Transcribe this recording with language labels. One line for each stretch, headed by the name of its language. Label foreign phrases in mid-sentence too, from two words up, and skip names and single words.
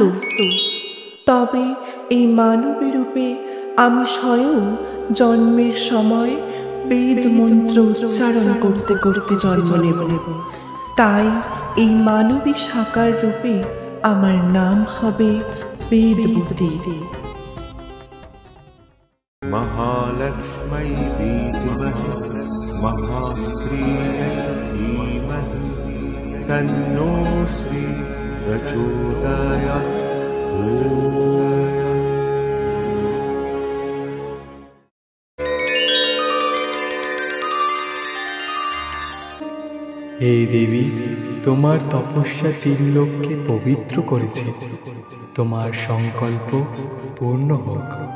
Bangla: তবে এই মানবী রূপে আমি স্বয়ং জন্মের সময় বেদ মন্ত্র উচ্চারণ করতে করতে জন্ম নেব। তাই এই মানবী সাকার রূপে আমার নাম হবে বেদবতী।
Sanskrit: महालक्ष्मी विद्महे महास्त्रीयै धीमहि तन्नो श्री प्रचोदयात्।
Bangla: হে দেবী, তোমার তপস্যা 3 লোককে পবিত্র করেছে, তোমার সংকল্প পূর্ণ হোক।